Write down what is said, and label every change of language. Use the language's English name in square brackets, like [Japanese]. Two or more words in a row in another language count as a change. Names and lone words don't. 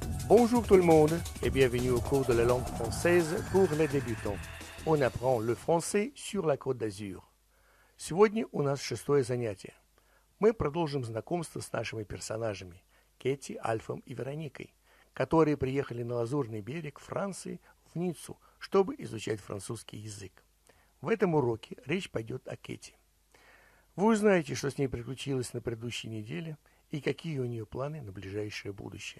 [French] Bonjour tout le monde et bienvenue au cours de la langue française pour les débutants. On apprend le français sur la Côte d'Azur. [Russian] Сегодня у нас шестое занятие. Мы продолжим знакомство с нашими персонажами Кэти, Альфом и Вероникой, которые приехали на Лазурный берег Франции в Ниццу, чтобы изучать французский язык. В этом уроке речь пойдет о Кэти. Вы узнаете, что с ней приключилось на предыдущей неделе и какие у нее планы на ближайшее будущее.